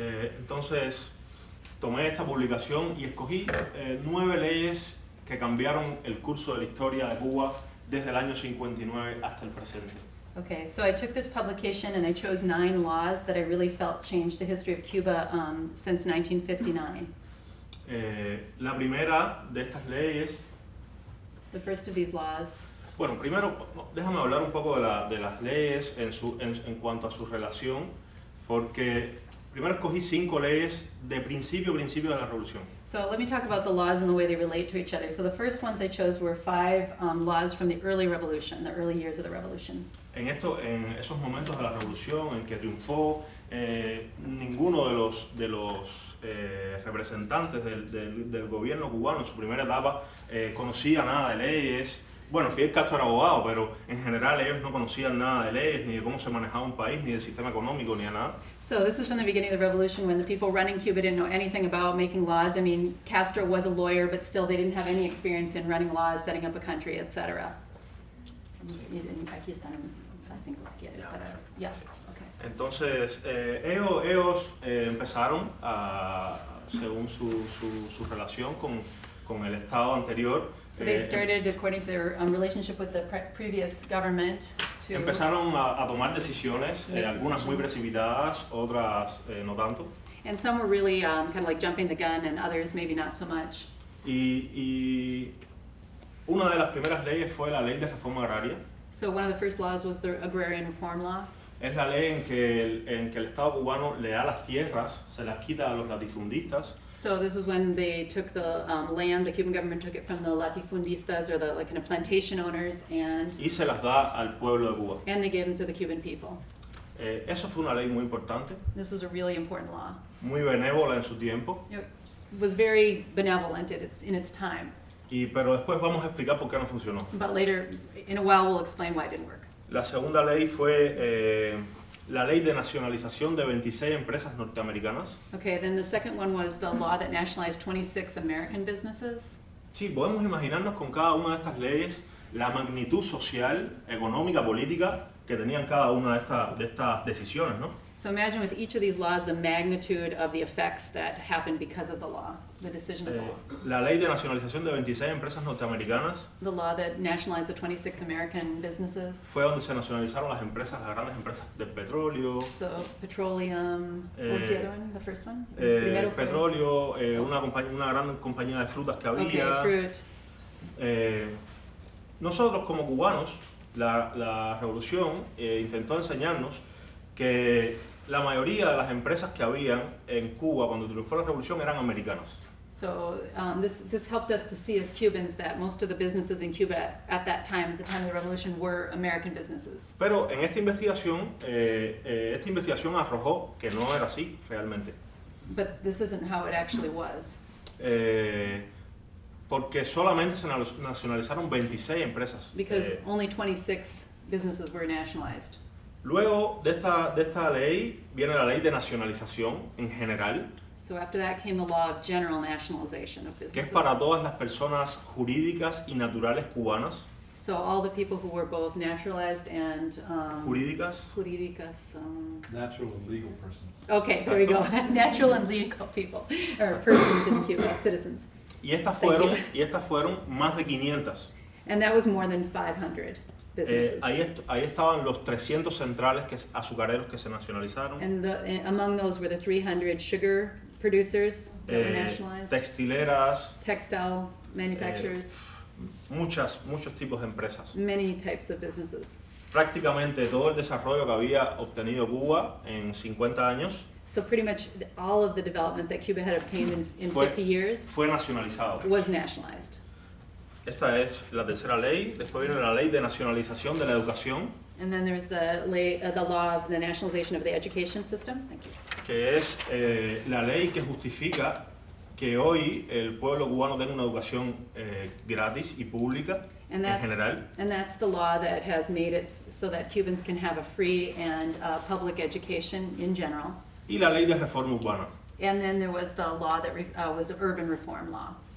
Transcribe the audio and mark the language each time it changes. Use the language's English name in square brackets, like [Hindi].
[Spanish] Entonces, tomé esta publicación y escogí 9 leyes que cambiaron el curso de la historia de Cuba desde el año 59 hasta el presente. [English] Okay, so I took this publication and I chose 9 laws that I really felt changed the history of Cuba since 1959. [Spanish] La primera de estas leyes, [English] The first of these laws, [Spanish] bueno, primero déjame hablar un poco de las leyes en cuanto a su relación, porque primero escogí 5 leyes de principio de la revolución. [English] so let me talk about the laws and the way they relate to each other. So the first ones I chose were 5 laws from the early revolution, the early years of the revolution. [Spanish] En esos momentos de la revolución en que triunfó, ninguno de los representantes del gobierno cubano en su primera etapa conocía nada de leyes. Bueno, Fidel Castro era abogado, pero en general ellos no conocían nada de leyes, ni de cómo se manejaba un país, ni del sistema económico, ni de nada. [English] So this is from the beginning of the revolution, when the people running Cuba didn't know anything about making laws. I mean, Castro was a lawyer, but still they didn't have any experience in running laws, setting up a country, etc. [Spanish] Aquí están las 5 si quieres, pero okay. Entonces, ellos empezaron según su relación con el Estado anterior. [English] So they started, according to their relationship with the previous government, to [Spanish] Empezaron a tomar decisiones, [English] Make [Spanish] algunas muy [English] decisions. [Spanish] precipitadas, otras no tanto. [English] and some were really kind of like jumping the gun, and others maybe not so much. [Spanish] Y una de las primeras leyes fue la Ley de Reforma Agraria. [English] So one of the first laws was the Agrarian Reform Law. [Spanish] Es la ley en que el Estado cubano le da las tierras, se las quita a los latifundistas. [English] So this was when they took the land, the Cuban government took it from the latifundistas, or the like kind of plantation owners, and [Spanish] Y se las da al pueblo de Cuba. [English] they gave them to the Cuban people. [Spanish] Eso fue una ley muy importante, [English] This was a really important law. [Spanish] muy benévola en su tiempo, [English] It was very benevolent in its time, [Spanish] pero después vamos a explicar por qué no funcionó. [English] but later, in a while, we'll explain why it didn't work. [Spanish] La segunda ley fue la ley de nacionalización de 26 empresas norteamericanas. [English] Okay, then the second one was the law that nationalized 26 American businesses. [Spanish] Sí, podemos imaginarnos con cada una de estas leyes la magnitud social, económica, política que tenían cada una de estas decisiones, ¿no? [English] So imagine with each of these laws the magnitude of the effects that happened because of the law, the decision of the law. [Spanish] La ley de nacionalización de 26 empresas norteamericanas [English] The law that nationalized the 26 American businesses. [Spanish] fue donde se nacionalizaron las empresas, las grandes empresas del petróleo. [English] So petroleum, what was the other one, the first one? [Spanish] Primero fue- Petróleo, una gran compañía de frutas que había. [English] Okay, fruit. [Spanish] Nosotros como cubanos, la revolución intentó enseñarnos que la mayoría de las empresas que habían en Cuba cuando triunfó la revolución eran americanas. [English] So this helped us to see as Cubans that most of the businesses in Cuba at that time, at the time of the revolution, were American businesses. [Spanish] Pero en esta investigación arrojó que no era así realmente. [English] But this isn't how it actually was. [Spanish] Porque solamente se nacionalizaron 26 empresas. [English] Because only 26 businesses were nationalized. [Spanish] Luego de esta ley viene la ley de nacionalización en general, [English] So after that came the law of general nationalization of [Spanish] que es [English] businesses. [Spanish] para todas las personas jurídicas y naturales cubanas. [English] So all the people who were both naturalized and [Spanish] Jurídicas. jurídicas. [English] Natural and legal persons. Okay, there we go. Natural and legal people, or persons in Cuba, citizens. [Spanish] Y estas fueron más de 500. [English] And that was more than 500 businesses. [Spanish] Ahí estaban los 300 centrales azucareros que se nacionalizaron. [English] And among those were the 300 sugar producers that were nationalized, [Spanish] Textileras, [English] textile manufacturers, [Spanish] muchos tipos de empresas. [English] many types of businesses. [Spanish] Prácticamente todo el desarrollo que había obtenido Cuba en 50 años [English] So pretty much all of the development that Cuba had obtained in [Spanish] Fue- [English] 50 years [Spanish] fue nacionalizado. [English] was nationalized. [Spanish] Esta es la tercera ley. Después viene la ley de nacionalización de la educación, [English] And then there's the law of the nationalization of the education system. Thank you. [Spanish] que es la ley que justifica que hoy el pueblo cubano tenga una educación gratis y pública [English] And [Spanish] en general. [English] that's the law that has made it so that Cubans can have a free and public education in general. [Spanish] Y la ley de reforma urbana, [English] And then there was the law that was an urban reform law.